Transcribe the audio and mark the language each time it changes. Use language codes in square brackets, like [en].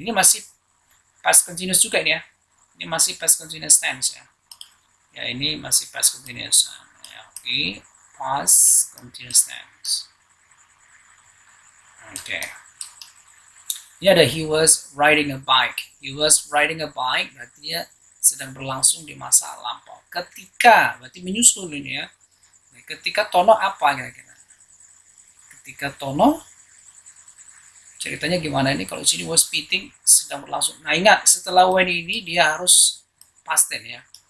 [id] Ini masih past continuous juga ini ya. Ini masih past continuous tense ya. Ya, ini masih past continuous. Ya, oke, past continuous tense. Oke. Ini ada [en] he was riding a bike. He was riding a bike [id] berarti dia sedang berlangsung di masa lampau. Ketika berarti menyusul ini ya. Ketika Tono apa kira-kira? Ketika Tono ceritanya gimana ini? Kalau sini [en] was speeding [id] sedang berlangsung. Nah, ingat setelah when ini dia harus past tense ya.